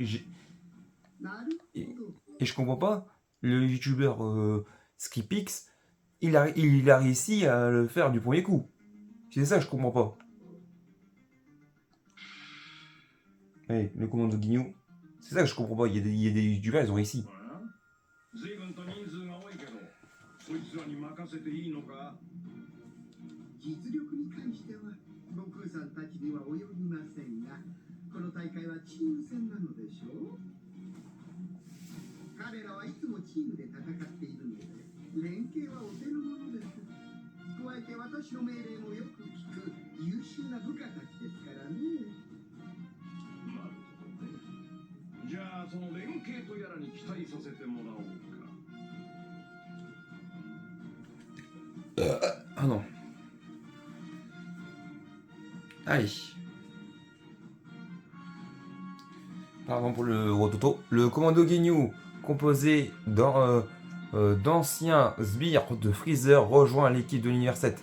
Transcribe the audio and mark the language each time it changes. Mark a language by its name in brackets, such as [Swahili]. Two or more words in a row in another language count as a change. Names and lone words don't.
[French] Et je comprends pas. Le youtubeur Skipix, il a réussi à le faire du premier coup. C'est ça que je comprends pas. Allez, le commando Guignou. C'est ça que je comprends pas. Il y a des youtubeurs, ils ont réussi. [Japanese] 随分と人数が多いけど、そいつらに任せていいのか？実力に関しては悟空さんたちには及びませんが、この大会はチーム戦なのでしょう。彼らはいつもチームで戦っているので、連携はお手の物です。加えて私の命令もよく聞く優秀な部下たちですからね。なるほどね。じゃあその連携とやらに期待させてもらおうか。 [French] Ah non. Allez. Pardon pour le rototo. Le commando Ginyu, composé d'anciens sbires de Freezer, rejoint l'équipe de l'univers 7.